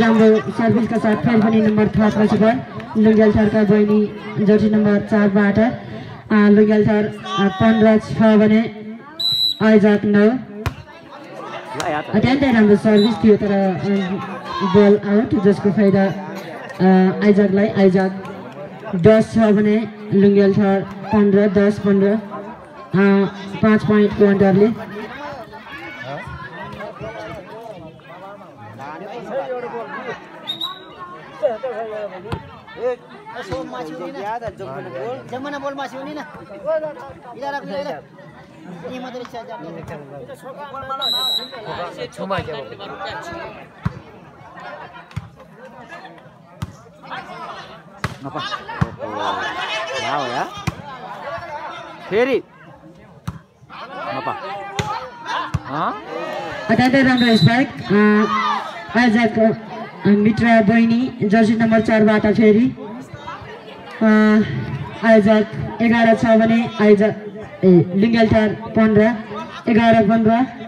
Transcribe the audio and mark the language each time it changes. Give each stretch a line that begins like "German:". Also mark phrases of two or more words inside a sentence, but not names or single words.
Nepali: राम्रो सर्भिसका साथ फेरि पनि नम्बर थप्न सफल लुङ्गेलठारका बहिनी जर्सी नम्बर 4 बाट लुङ्गेलठार 15 छ भने आयोजक 9 अत्यन्तै राम्रो सर्भिस थियो तर बल आउट जसको फाइदा आयोजकलाई आयोजक 10 छ भने लुङ्गेलठार 15 10 15 5 पोइन्टको अन्डरले जमना बोल मासी हुनी ना इला रख ले ये मत रिक्शा जा छुमा के apa wow ya फेरि apa अत्यन्तै राम्रो स्पाइक आयोजक मित्रा बहिनी जर्सी नम्बर 4 बाट फेरि आयोजक 11 छ भने आयोजक लुङ्गेलठार 15 11 15